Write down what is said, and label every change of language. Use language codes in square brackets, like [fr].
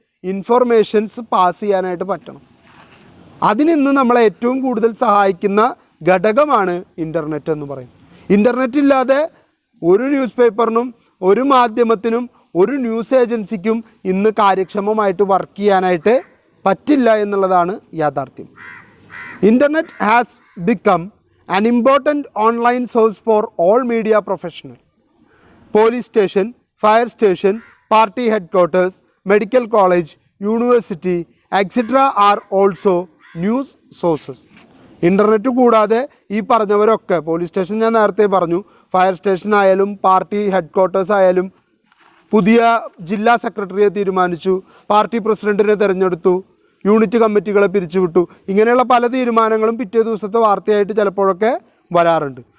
[ml] Informations pass ചെയ്യാനായിട്ട് പറ്റണം. അതിനിന്ന് നമ്മളെ ഏറ്റവും കൂടുതൽ സഹായിക്കുന്ന ഘടകമാണ് ഇൻ്റർനെറ്റ് എന്ന് പറയും. ഇൻ്റർനെറ്റ് ഇല്ലാതെ ഒരു ന്യൂസ് പേപ്പറിനും ഒരു മാധ്യമത്തിനും ഒരു ന്യൂസ് ഏജൻസിക്കും ഇന്ന് കാര്യക്ഷമമായിട്ട് വർക്ക് ചെയ്യാനായിട്ട് പറ്റില്ല എന്നുള്ളതാണ് യാഥാർത്ഥ്യം. [en] Internet has become an important online source for all media professionals. Police station, fire station, party headquarters, medical college, university, etc. are also news sources. [ml] Internet കൂടാതെ ഈ പറഞ്ഞവരൊക്കെ, പോലീസ് സ്റ്റേഷൻ ഞാൻ നേരത്തെ പറഞ്ഞു, ഫയർ സ്റ്റേഷൻ ആയാലും പാർട്ടി ഹെഡ്ക്വാർട്ടേഴ്സ് ആയാലും, പുതിയ ജില്ലാ സെക്രട്ടറിയെ തീരുമാനിച്ചു, പാർട്ടി പ്രസിഡൻറ്റിനെ തിരഞ്ഞെടുത്തു, യൂണിറ്റ് കമ്മിറ്റികളെ പിരിച്ചുവിട്ടു, ഇങ്ങനെയുള്ള പല തീരുമാനങ്ങളും പിറ്റേ ദിവസത്തെ വാർത്തയായിട്ട് ചിലപ്പോഴൊക്കെ വരാറുണ്ട്.